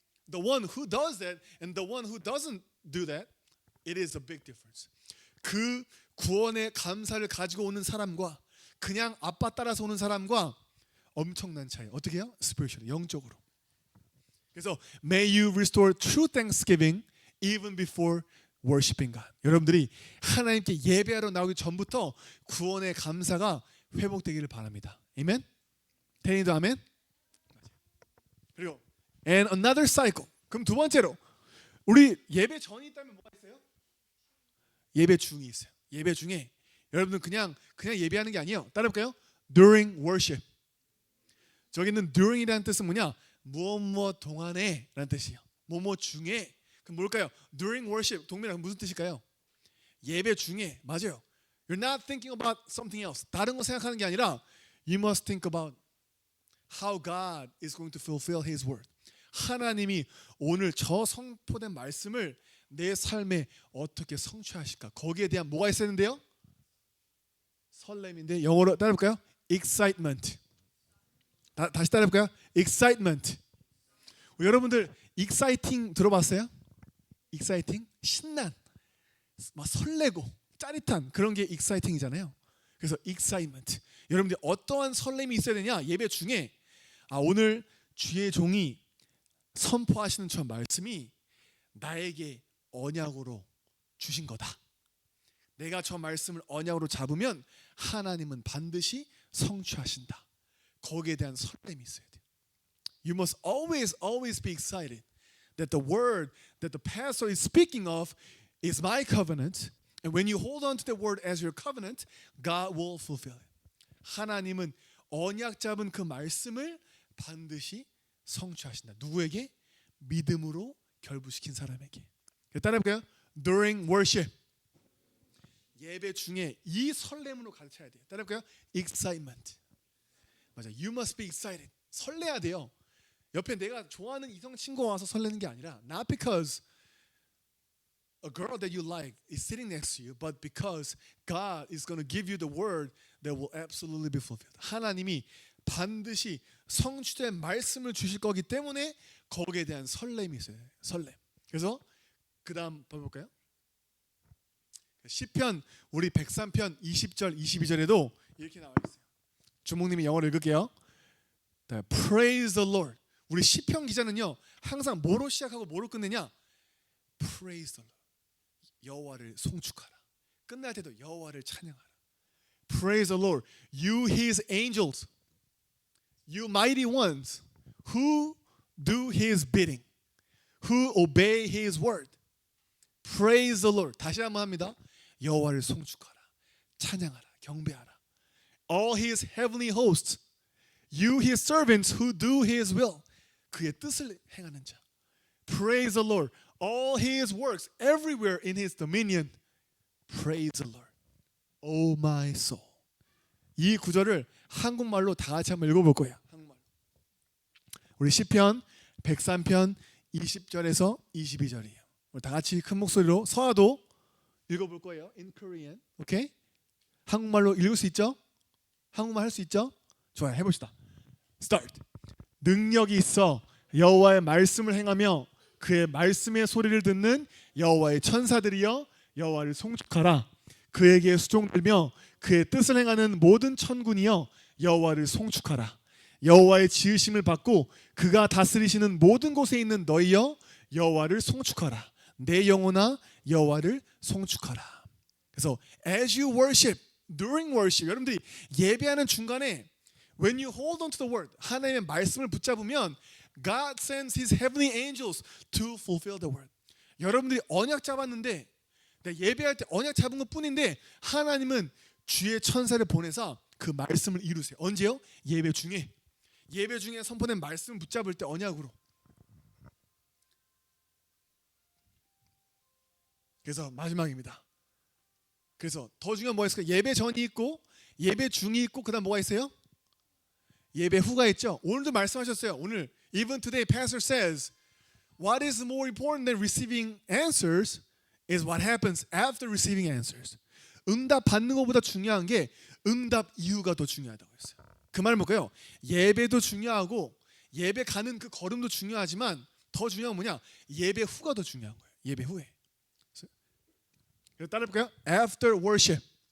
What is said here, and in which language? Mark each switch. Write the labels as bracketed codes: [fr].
[en] The one who does that and the one who doesn't do that, it is a big difference. [ko] 그 구원의 감사를 가지고 오는 사람과 그냥 아빠 따라서 오는 사람과 엄청난 차이. 어떻게 해요? spiritually, 영적으로. 그래서 [en] may you restore true thanksgiving even before worshiping God. [ko] 여러분들이 하나님께 예배하러 나오기 전부터 구원의 감사가 회복되기를 바랍니다. 아멘. 대인도 아멘. 그리고 [en] and another cycle. [ko] 그럼 두 번째로 우리 예배 전이 있다면 뭐가 있어요? 예배 중이 있어요. 예배 중에 여러분들 그냥 예배하는 게 아니에요. 따라해볼까요? [en] During worship. [ko] 저기 있는 during이라는 뜻은 뭐냐? 무엇 동안에 라는 뜻이에요. 무엇 중에. 그럼 뭘까요? [en] During worship. [ko] 동민아 무슨 뜻일까요? 예배 중에. 맞아요. [en] You're not thinking about something else. [ko] 다른 거 생각하는 게 아니라 [en] You must think about how God is going to fulfill His word. [ko] 하나님이 오늘 저 선포된 말씀을 내 삶에 어떻게 성취하실까? 거기에 대한 뭐가 있었는데요? 설렘인데 영어로 따라해볼까요? [en] Excitement. [ko] 다시 따라해볼까요? [en] Excitement. [ko] 여러분들 exciting 들어봤어요? [en] exciting? [ko] 신난, 막 설레고 짜릿한 그런 게 exciting이잖아요. 그래서 excitement. 여러분들 어떠한 설렘이 있어야 되냐? 예배 중에 오늘 주의 종이 선포하시는 저 말씀이 나에게 언약으로 주신 거다. 내가 저 말씀을 언약으로 잡으면 하나님은 반드시 성취하신다. 거기에 대한 설렘이 있어야 돼요. [en] You must always be excited that the word that the pastor is speaking of is my covenant. And when you hold on to the word as your covenant, God will fulfill it. [ko] 하나님은 언약 잡은 그 말씀을 반드시 성취하신다. 누구에게? 믿음으로 결부시킨 사람에게. 따라해볼까요? [en] During worship. [ko] 예배 중에 이 설렘으로 가르쳐야 돼요. 따라해볼까요? [en] Excitement. [ko] 맞아. [en] You must be excited. [ko] 설레야 돼요. 옆에 내가 좋아하는 이성 친구가 와서 설레는 게 아니라 [en] not because a girl that you like is sitting next to you, but because God is going to give you the word that will absolutely be fulfilled. [ko] 하나님이 반드시 성취된 말씀을 주실 거기 때문에 거기에 대한 설렘이 있어요. 설렘. 그래서 그다음 볼까요? 시편 우리 103편 20절 22절에도 이렇게 나와 있어요. 주목님이 영어로 읽을게요. [en] Praise the Lord. [ko] 우리 시편 기자는요 항상 뭐로 시작하고 뭐로 끝내냐? [en] Praise the Lord. [ko] 여호와를 송축하라. 끝날 때도 여호와를 찬양하라. [en] Praise the Lord. You His angels, you mighty ones, who do His bidding, who obey His word. Praise the Lord. [ko] 다시 한번 합니다. 여호와를 송축하라. 찬양하라. 경배하라. [en] All His heavenly hosts, you His servants who do His will. [ko] 그의 뜻을 행하는 자. [en] Praise the Lord. All His works everywhere in His dominion. Praise the Lord. Oh my soul. [ko] 이 구절을 한국말로 다 같이 한번 읽어볼 거예요. 한국말. 우리 시편 103편 20절에서 22절이에요. 우리 다 같이 큰 목소리로 서아도 읽어볼 거예요. [en] In Korean. [ko] 오케이? 한국말로 읽을 수 있죠? 한국말 할 수 있죠? 좋아요. 해봅시다. [en] Start. [ko] 능력이 있어 여호와의 말씀을 행하며 그의 말씀의 소리를 듣는 여호와의 천사들이여 여호와를 송축하라. 그에게 수종들며 그의 뜻을 행하는 모든 천군이여 여호와를 송축하라. 여호와의 지으심을 받고 그가 다스리시는 모든 곳에 있는 너희여 여호와를 송축하라. 내 영혼아 여호와를 송축하라. 그래서 [en] as you worship, during worship, [ko] 여러분들이 예배하는 중간에 [en] when you hold on to the word, [ko] 하나님의 말씀을 붙잡으면 [en] God sends His heavenly angels to fulfill the word. [ko] 여러분들이 언약 잡았는데 예배할 때 언약 잡은 것뿐인데 하나님은 주의 천사를 보내서 그 말씀을 이루세요. 언제요? 예배 중에. 예배 중에 선포된 말씀을 붙잡을 때 언약으로. 그래서 마지막입니다. 그래서 더 중요한 뭐가 있을까요? 예배 전이 있고 예배 중이 있고 그다음 뭐가 있어요? 예배 후가 있죠. 오늘도 말씀하셨어요. 오늘 [en] even today pastor says what is more important than receiving answers is what happens after receiving answers. [ko] 응답 받는 것보다 중요한 게 응답 이후가 더 중요하다고 했어요. 그 말은 뭘까요? 예배도 중요하고 예배 가는 그 걸음도 중요하지만 더 중요한 건 뭐냐? 예배 후가 더 중요한 거예요. 예배 후에. 따라 볼까요? [en] After worship.